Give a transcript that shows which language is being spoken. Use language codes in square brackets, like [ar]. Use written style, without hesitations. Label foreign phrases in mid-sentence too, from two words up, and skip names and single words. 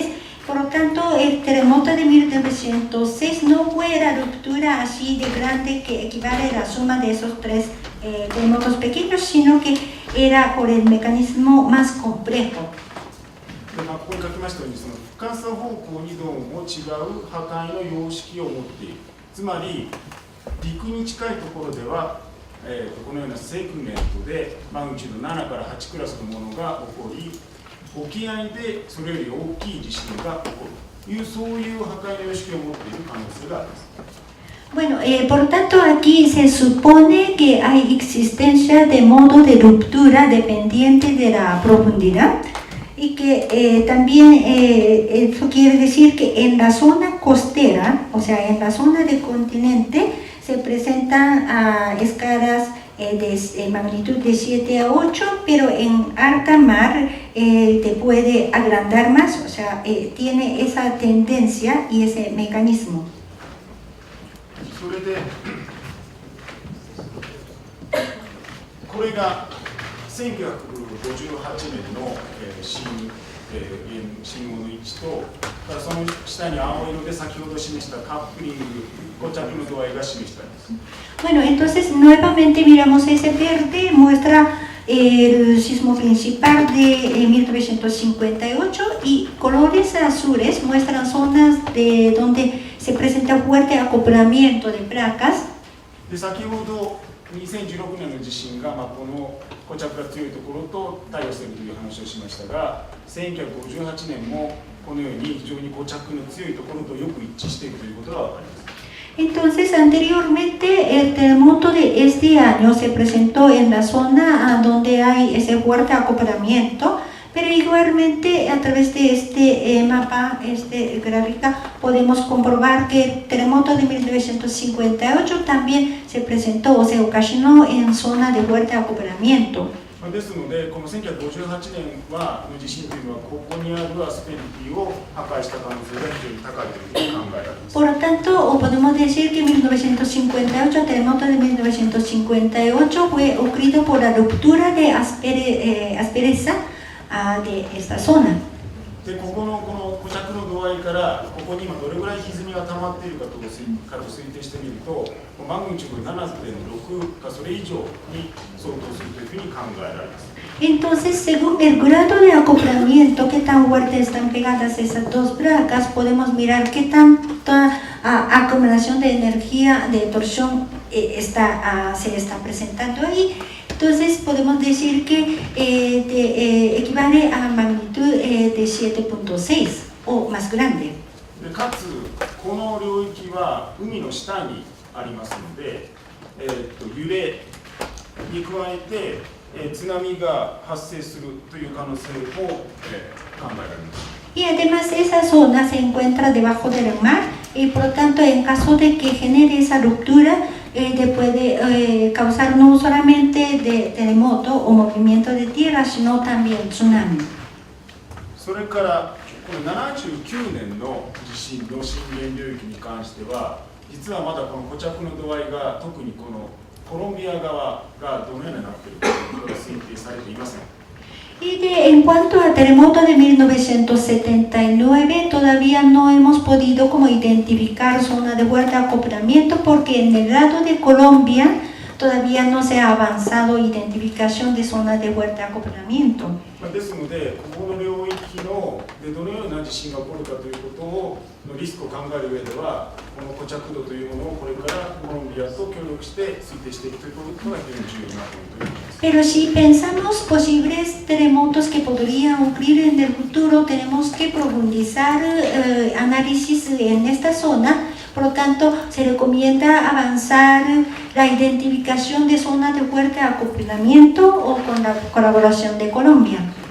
[es] Por lo tanto, el terremoto de 1906 no fue la ruptura así de grande que equivale a la suma de esos tres terremotos pequeños, sino que era por el mecanismo más complejo. [ja] ここに書きましたように、その深さ方向にどうも違う破壊の様式を持っている。つまり、陸に近いところでは、このようなセグメントでマグニチュード7から8クラスのものが起こり、沖合でそれより大きい地震が起こるという、そういう破壊の様式を持っている可能性があります。 [es] Bueno, por lo tanto aquí se supone que hay existencia de modo de ruptura dependiente de la profundidad y que también eso quiere decir que en la zona costera, o sea en la zona del continente, se presentan escalas de magnitud de 7 a 8, pero en alta mar te puede agrandar más, o sea, tiene esa tendencia y ese mecanismo. [ja] それで、これが1958年の信号の位置と、その下に青色で先ほど示したカップリング、固着の度合いが示してあります。 [es] Bueno, entonces nuevamente miramos ese verde, muestra el sismo principal de 1958 y colores azules muestran zonas de donde se presenta fuerte acoplamiento de placas. [ja] で先ほど2016年の地震が、この固着が強いところと対応しているという話をしましたが、1958年もこのように非常に固着の強いところとよく一致しているということが分かります。 [es] Entonces, anteriormente el terremoto de este año se presentó en la zona donde hay ese fuerte acoplamiento, pero igualmente a través de este mapa, este gráfica, podemos comprobar que el terremoto de 1958 también se presentó o se ocasionó en zona de fuerte acoplamiento. [ja] ですので、この1958年の地震というのは、ここにあるアスペリティを破壊した可能性が非常に高いというふうに考えられます。 [es] Por lo tanto, podemos decir que 1958, el terremoto de 1958 fue ocurrido por la ruptura de aspereza de esta zona. [ja] でここの固着の度合いから、ここに今どれぐらい歪みが溜まっているかと推定してみると、マグニチュード 7.6 かそれ以上に相当するというふうに考えられます。 [es] Entonces, según el grado de acoplamiento, qué tan fuerte están pegadas esas dos placas, podemos mirar qué tanta acumulación de energía de torsión se está presentando ahí. Entonces podemos decir que equivale a magnitud de 7.6 o más grande. [ja] でかつ、この領域は海の下にありますので、揺れに加えて、津波が発生するという可能性も、考えられます。 [es] Y además esa zona se encuentra debajo del mar y por lo tanto en caso de que genere esa ruptura puede causar no solamente de terremoto o movimiento de tierra, sino también tsunami. [ja] それからこの79年の地震の震源領域に関しては、実はまだこの固着の度合いが特にこのコロンビア側がどのようになっているかということが推定されていません。 [es] Y en cuanto al terremoto de 1979, todavía no hemos podido como identificar zona de fuerte acoplamiento porque en el lado de Colombia todavía no se ha avanzado identificación de zona de fuerte acoplamiento. [ja] ですので、ここの領域のでどのような地震が起こるかということをのリスクを考える上では、この固着度というものをこれからコロンビアと協力して推定していくということが非常に重要なポイントになります。 [es] Pero si pensamos posibles terremotos que podrían ocurrir en el futuro, tenemos que profundizar análisis en esta zona. Por lo tanto, se recomienda avanzar la identificación de zonas de fuerte acoplamiento o con la colaboración de Colombia.